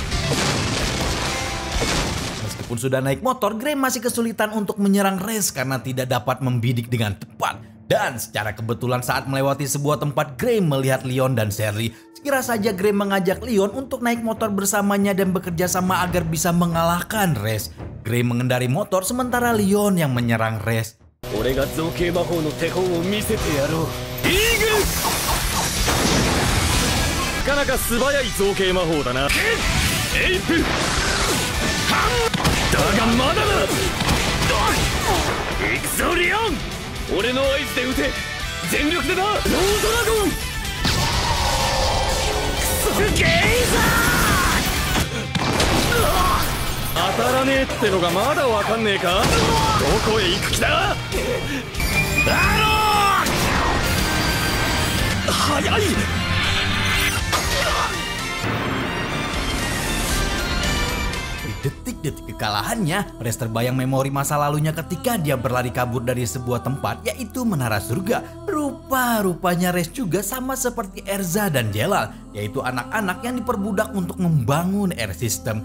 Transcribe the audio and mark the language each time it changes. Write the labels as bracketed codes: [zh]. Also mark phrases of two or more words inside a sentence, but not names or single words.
[id] Meskipun sudah naik motor, Grey masih kesulitan untuk menyerang Rez karena tidak dapat membidik dengan tepat. Dan secara kebetulan saat melewati sebuah tempat, Grey melihat Leon dan Sherry. Segera saja Grey mengajak Leon untuk naik motor bersamanya dan bekerja sama agar bisa mengalahkan Rez. Grey mengendari motor sementara Leon yang menyerang Rez. [ja] 俺が造形魔法の手本を見せてやろう。イーグル！なかなか素早い造形魔法だな。エイプ！ハン！だがまだだ！行くぞリオン！俺の合図で撃て！全力でな！ロードラゴン！クソゲイザー！当たらねえってのがまだわかんねえか？どこへ行く気だ？早い！ [id] Detik-detik kekalahannya, Rez terbayang memori masa lalunya ketika dia berlari kabur dari sebuah tempat yaitu Menara Surga. Rupa-rupanya Rez juga sama seperti Erza dan Jelal, yaitu anak-anak yang diperbudak untuk membangun air system.